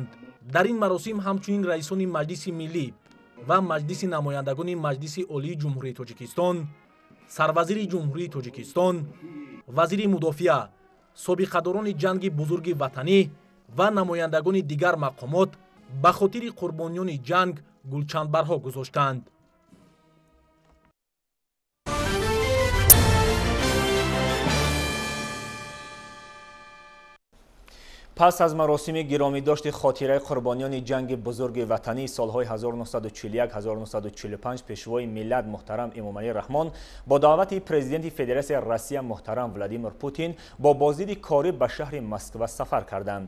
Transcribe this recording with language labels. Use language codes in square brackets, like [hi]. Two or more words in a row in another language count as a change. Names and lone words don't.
[tg] Дар ин маросим ҳамчунин раисони Маҷлиси Миллӣ ва Маҷлиси намояндагони Маҷлиси Олии Ҷумҳурии Тоҷикистон, Сарвазири Ҷумҳурии Тоҷикистон, Вазири Мудофиа, собиқадорони ҷанги бузурги ватанӣ ва намояндагони дигар мақомот ба хотири қурбониёни ҷанг гулчанбарҳо гузоштанд. [fa] پس از مراسم گرامیداشت خاطره قربانیان جنگ بزرگ وطنی سالهای 1941-1945 پیشوای ملت محترم امامعلی رحمان با دعوت پرزیدنت فدراسیون روسیه محترم ولادیمیر پوتین با بازدید کاری به شهر مسکو سفر کردند.